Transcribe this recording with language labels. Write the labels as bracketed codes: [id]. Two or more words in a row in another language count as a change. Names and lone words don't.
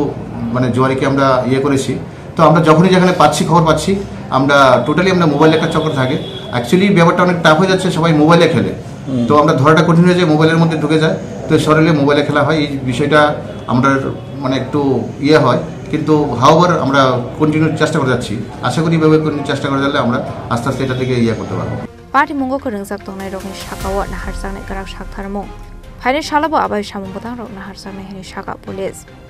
[bn] মানে জুয়ারিকে আমরা ইয়ে করেছি তো আমরা যখনই যেখানে পাচ্ছি খবর পাচ্ছি আমরা টোটালি আমরা মোবাইলে একটা চক্র থাকে অ্যাকচুয়ালি ব্যাপারটা অনেক টাফ হয়ে যাচ্ছে সবাই মোবাইলে খেলে তো আমরা ধরাটা কঠিন হয়ে যায় মোবাইলের মধ্যে ঢুকে যায় তো সরলে মোবাইলে খেলা হয় এই বিষয়টা আমরা মানে একটু ইয়ে হয় কিন্তু হাওয়ার আমরা কন্টিনিউ চেষ্টা করে যাচ্ছি আশা করি এভাবে চেষ্টা করে যালে আমরা আস্তে আস্তে এটা থেকে ইয়ে করতে পারবো [trp] Party Mungo Kurungzak Tonai Rogni Shakawa Naharsang Garak Shaktarmo Haini Shalabo Abai Shamumbodang Rog Naharsang Hini Shaka Police